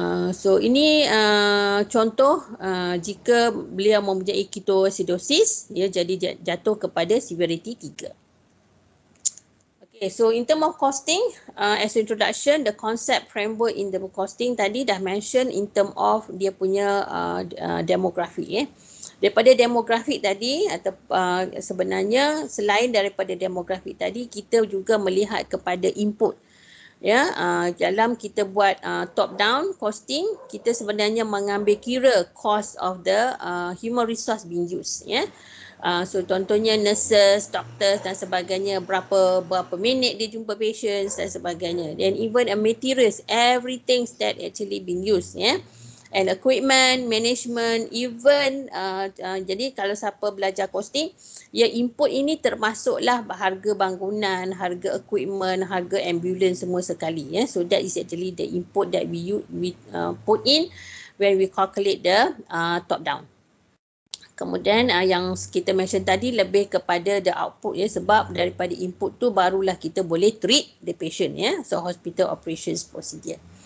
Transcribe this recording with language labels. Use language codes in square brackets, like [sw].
[ms] So ini contoh jika beliau mempunyai ketoacidosis ya, jadi jatuh kepada severity 3. [en] Okay, so in term of costing, as introduction, the concept framework in the costing tadi dah mention in term of dia punya demografi ya. [ms] Daripada demografik tadi atau sebenarnya selain daripada demografik tadi, kita juga melihat kepada input ya. Dalam kita buat top down costing, kita sebenarnya mengambil kira cost of the human resource being used ya. [en] So contohnya nurses, doctors dan sebagainya, berapa minit dia jumpa patients dan sebagainya, and even materials, everything that actually being used ya. [ms] And equipment, management, even jadi kalau siapa belajar costing, ya input ini termasuklah harga bangunan, harga equipment, harga ambulans semua sekali ya. [en] So that is actually the input that we put in when we calculate the top down. [ms] Kemudian yang kita mention tadi lebih kepada the output ya, sebab daripada input tu barulah kita boleh treat the patient ya. [en] So hospital operations procedure.